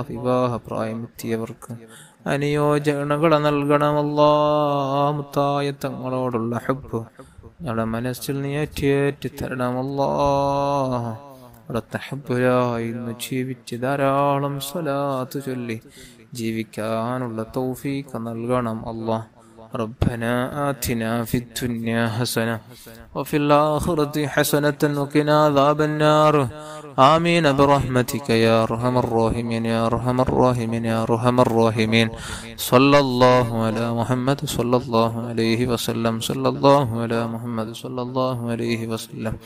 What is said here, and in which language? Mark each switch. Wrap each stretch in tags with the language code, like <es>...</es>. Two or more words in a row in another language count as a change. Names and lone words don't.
<ml>വിവാഹ പ്രായമെത്തിയവർക്ക് അനുയോജനകൾ നൽകണമല്ലാ. മുത്തായ തങ്ങളോടുള്ള ഹബ്ബ് ഞങ്ങളുടെ മനസ്സിൽ നീ ഏറ്റേറ്റി തരണമല്ലാ. അവിടുത്തെ ഹബ്ബിലായി ഇന്ന് ജീവിച്ച് ധാരാളം സ്വലാത്ത് ചൊല്ലി ജീവിക്കാനുള്ള തൗഫീഖ് നൽകണം അല്ലാ.</ml> <ar>ربنا آتنا في الدنيا حسنة وفي الآخرة حسنة وقنا عذاب النار. آمين برحمتك يا أرحم الراحمين يا أرحم الراحمين يا أرحم الراحمين. صلى الله على محمد صلى الله عليه وسلم صلى الله على محمد صلى الله عليه وسلم.</ar>